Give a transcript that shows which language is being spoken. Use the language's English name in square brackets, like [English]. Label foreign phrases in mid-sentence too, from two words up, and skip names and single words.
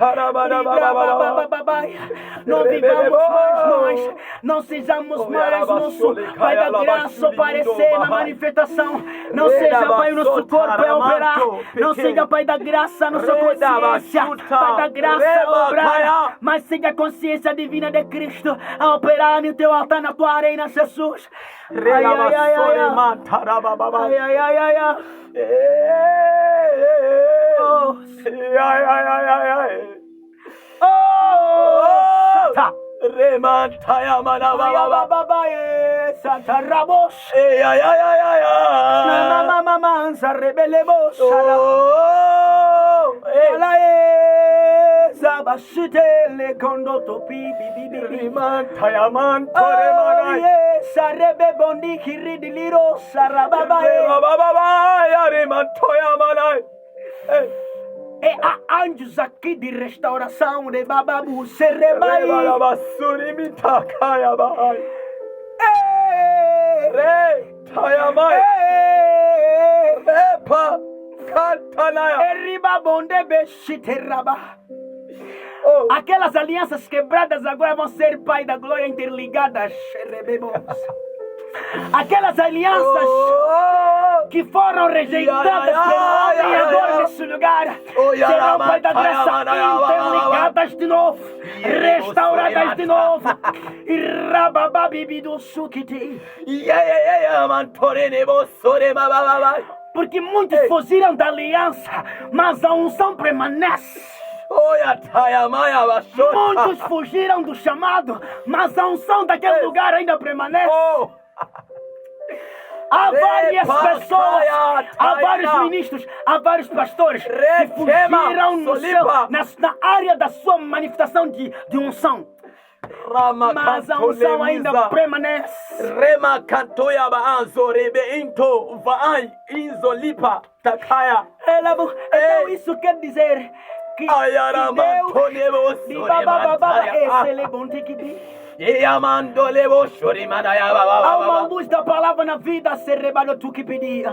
[Portuguese] Não vivamos mais nós, não sejamos mais nosso Pai da graça aparecer na manifestação. Não seja, Pai, o nosso corpo a operar. Não seja, Pai da graça, nossa consciência, Pai da graça a obrar. Mas seja a consciência divina de Cristo a operar no teu altar, na tua arena, Jesus. Ai, ai, ai, ai, ai, ai, ai, ai, ai. Oh, Ai, ai, ai, ai, ai. oh, Santa. Remantaya manababa. Santa Ramos. Ay, ay, ay, ay, ay, ay. Mama mansa rebelemos. Oh, Sabashite le condoto bibi. Remantaya mantore manai. Sarebe bondi kiridiliro sarababae. Bababa, remantoya manai. E há anjos aqui de restauração de bababu serebai. Basuri mitakaya bai. Re tayamai. Repa kantanaya. Eriba bonde beshiteraba. Oh, Aquelas alianças quebradas agora vão ser, Pai da glória, interligadas. Aquelas alianças que foram rejeitadas pelo homem agora nesse lugar serão, Pai da graça, interligadas de novo, restauradas de novo. E rabababibi do sukiti. mantorene bossore bababa. Porque muitos fugiram da aliança, mas a unção permanece. Oya tayamaya basho. Muitos fugiram do chamado, mas a unção daquele lugar ainda permanece. Oh. Há várias pessoas, há vários ministros, há vários pastores que fugiram no seu, na área da sua manifestação de unção. Mas a unção ainda permanece. Rema kantoya baanzo rebe into vai inzo lipa takaya. Então isso quer dizer que Deus de babababa esse bom que há uma luz da palavra na vida ser rebalo tu que pedia.